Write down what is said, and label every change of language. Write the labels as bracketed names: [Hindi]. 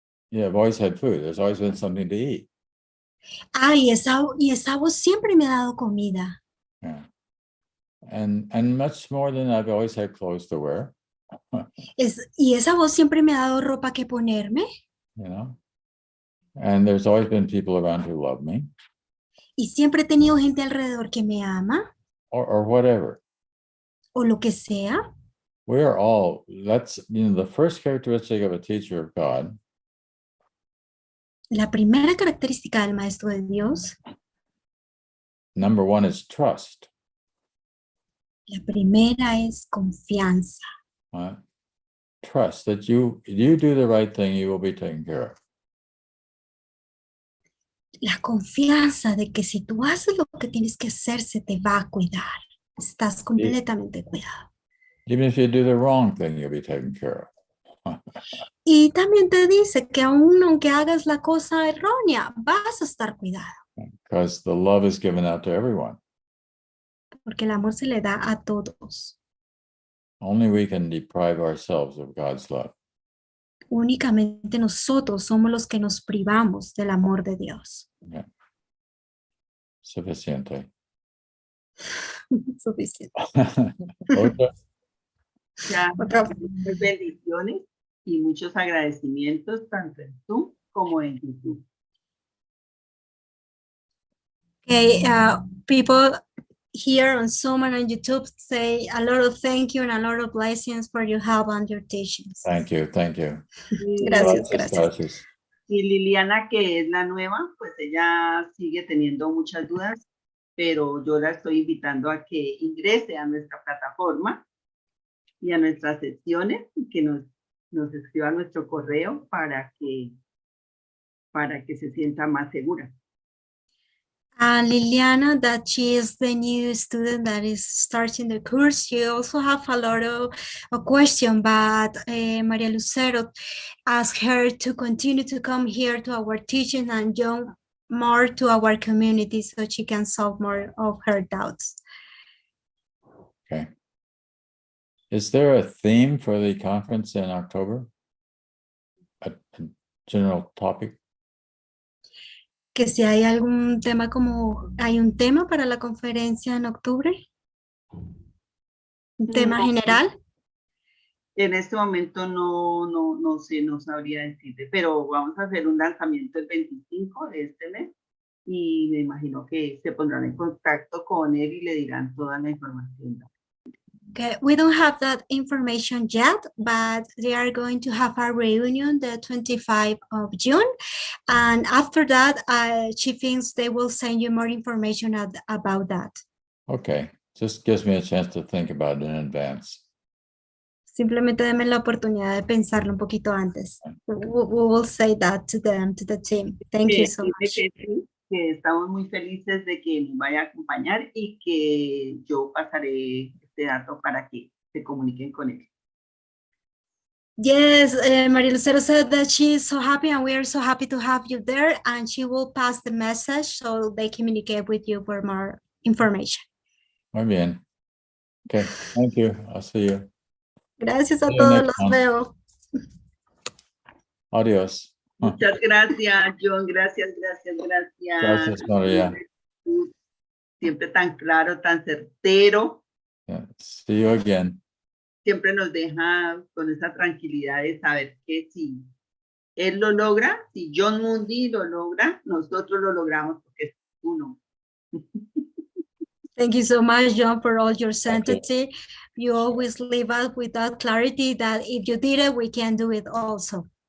[English] Yeah, I've always had food. There's always been something to eat. [Spanish] Ah, y esa voz siempre me ha dado comida. [English] Yeah. And much more than I've always had clothes to wear. [Spanish] Y esa voz siempre me ha dado ropa que ponerme. [English] You know. And there's always been people around who love me. [Spanish] Y siempre he tenido gente alrededor que me ama. [English] Or whatever. [Spanish] O lo que sea. [English] We are all, that's, the first characteristic of a teacher of God. [Spanish] La primera característica del maestro de Dios. [English] Number one is trust. [Spanish] La primera es confianza. [English] Trust that you do the right thing, you will be taken care of. [Spanish] La confianza de que si tú haces lo que tienes que hacer, se te va a cuidar. Estás completamente cuidado. [English] Even if you do the wrong thing, you'll be taken care of. [Spanish] Y también te dice que aún aunque hagas la cosa errónea, vas a estar cuidado. [English] Because the love is given out to everyone. [Spanish] Porque el amor se le da a todos. [English] Only we can deprive ourselves of God's love. [Spanish] Únicamente nosotros somos los que nos privamos del amor de Dios. Yeah. Suficiente. Suficiente. Otra. Ya, Otra. muchas bendiciones y muchos agradecimientos tanto en Zoom como en YouTube. [English] Okay, people here on Zoom and on YouTube say a lot of thank you and a lot of blessings for your help and your teachings. Thank you, thank you. [Spanish] Gracias, gracias. Gracias. Y Liliana, que es la nueva, pues ella sigue teniendo muchas dudas, pero yo la estoy invitando a que ingrese a nuestra plataforma y a nuestras sesiones y que nos escriba nuestro correo para que se sienta más segura. [English] Liliana, that she is the new student that is starting the course. She also have a lot of a question, but Maria Lucero asked her to continue to come here to our teaching and join more to our community so she can solve more of her doubts. Okay. Is there a theme for the conference in October? A general topic? [Spanish] Que si hay algún tema ¿hay un tema para la conferencia en octubre? ¿Un tema general? En este momento no sé, no sabría decirte, pero vamos a hacer un lanzamiento el 25 de este mes y me imagino que se pondrán en contacto con él y le dirán toda la información. [English] Okay, we don't have that information yet, but they are going to have a reunion the 25th of June. And after that, she thinks they will send you more information about that. Okay, just gives me a chance to think about it in advance. [Spanish] Simplemente denme la oportunidad de pensarlo un poquito antes. [English] We will say that to them, to the team. Thank you so much. [Spanish] Que estamos muy felices de que nos vaya a acompañar y que yo pasaré este dato para que se comuniquen con él. [English] Yes, Maria Lucero said that she is so happy and we are so happy to have you there, and she will pass the message so they communicate with you for more information. [Spanish] Muy bien. [English] Okay, thank you. I'll see you. [Spanish] Gracias a todos, los veo. Adiós. Muchas gracias, John. Gracias. Gracias, María. Siempre tan claro, tan certero. [English] Yeah. See you again. [Spanish] Siempre nos deja con esa tranquilidad de saber que si él lo logra, si Jon Mundy lo logra, nosotros lo logramos porque es uno. [English] Thank you so much, John, for all your sanctity. You always leave us with that clarity that if you did it, we can do it also.